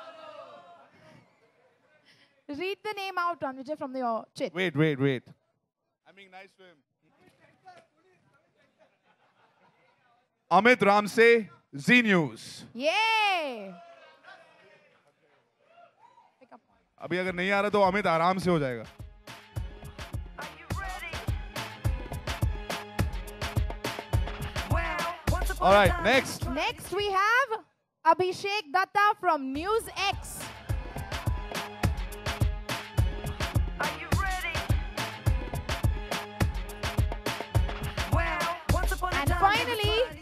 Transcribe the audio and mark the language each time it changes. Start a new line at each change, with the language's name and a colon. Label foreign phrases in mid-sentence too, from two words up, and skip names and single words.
English: Read the name out, Rannvijay, from your chit. Wait. I'm being nice to him. Amit Ramse, Z News. Yay! Pick up.
Hindi: अभी अगर नहीं आ रहा तो अमित आराम से हो जाएगा.
English: All right, next. Next we have Abhishek Datta from News X. And finally,